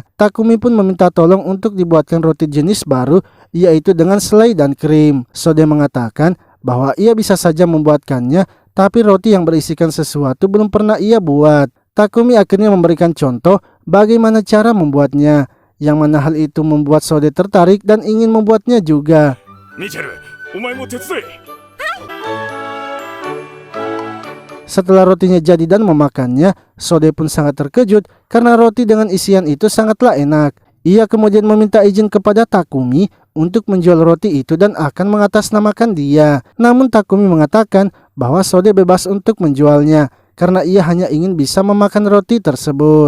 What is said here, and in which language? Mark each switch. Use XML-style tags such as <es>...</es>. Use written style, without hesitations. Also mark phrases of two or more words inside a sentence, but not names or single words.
<id>Takumi pun meminta tolong untuk dibuatkan roti jenis baru, yaitu dengan selai dan krim. Sode mengatakan bahwa ia bisa saja membuatkannya, tapi roti yang berisikan sesuatu belum pernah ia buat. Takumi akhirnya memberikan contoh bagaimana cara membuatnya, yang mana hal itu membuat Sode tertarik dan ingin membuatnya juga. Michelle,</id> <ja>お前も手伝い.</ja> <id>Setelah rotinya jadi dan memakannya, Sode pun sangat terkejut karena roti dengan isian itu sangatlah enak. Ia kemudian meminta izin kepada Takumi untuk menjual roti itu dan akan mengatasnamakan dia. Namun Takumi mengatakan bahwa Sode bebas untuk menjualnya karena ia hanya ingin bisa memakan roti tersebut.</id>